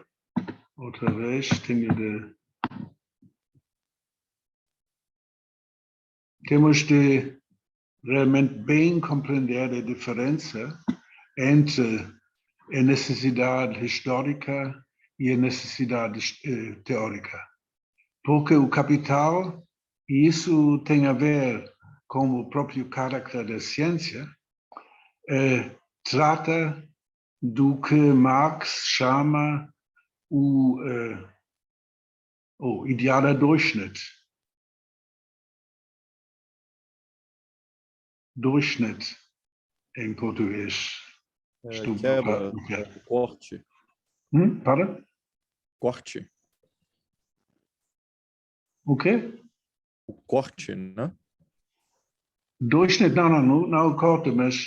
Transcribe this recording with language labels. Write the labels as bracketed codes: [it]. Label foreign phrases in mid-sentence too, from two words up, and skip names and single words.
[pt] Outra vez, temos de realmente bem compreender a diferença entre a necessidade histórica e a necessidade teórica. Porque o capital, e isso tem a ver com o próprio caráter da ciência, trata do que Marx chama o [de] idealer Durchschnitt. [pt] Durchschnitt em português. Quebra, o corte. Para? Corte. O quê? O corte, né? Durchschnitt, não o corte, mas